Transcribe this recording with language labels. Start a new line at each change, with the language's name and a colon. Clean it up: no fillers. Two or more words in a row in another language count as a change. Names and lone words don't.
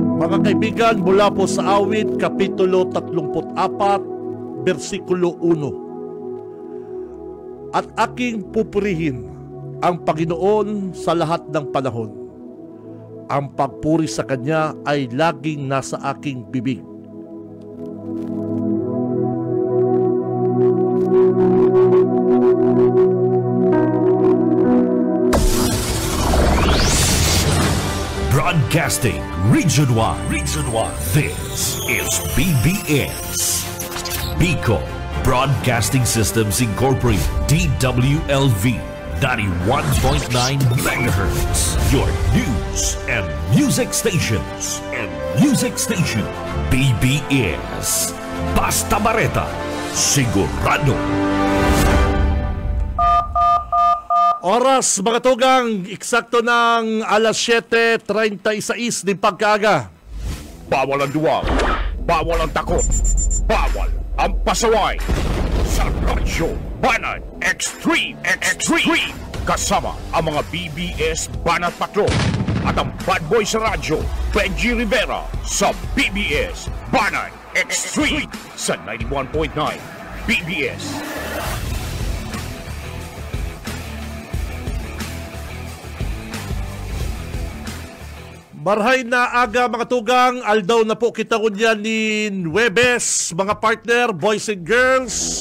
Filipino: Mga kaibigan, mula po sa Awit, Kapitulo 34, versikulo 1. At aking pupurihin ang Panginoon sa lahat ng panahon. Ang pagpuri sa Kanya ay laging nasa aking bibig.
English: Broadcasting Region 1. This is BBS. Bicol Broadcasting Systems Incorporated. DWLV 91.9 MHz. Your news and music stations.
Bikol: BBS. Basta Bareta. Sigurado. Oras mga tugang, eksakto ng alas 7:36 ng pagkaaga.
Filipino: Bawal ang duwag, bawal ang takot, bawal ang pasaway. Sa Radyo Banat Extreme. Kasama ang mga BBS Banat Patrol at ang
English: bad boy
Filipino: sa radyo, Benji Rivera sa BBS Banat Extreme sa 91.9 BBS.
Bikol: Marhay na aga mga tugang, aldaw na po kita kunyan ni Nuebes, mga partner,
English: boys and girls.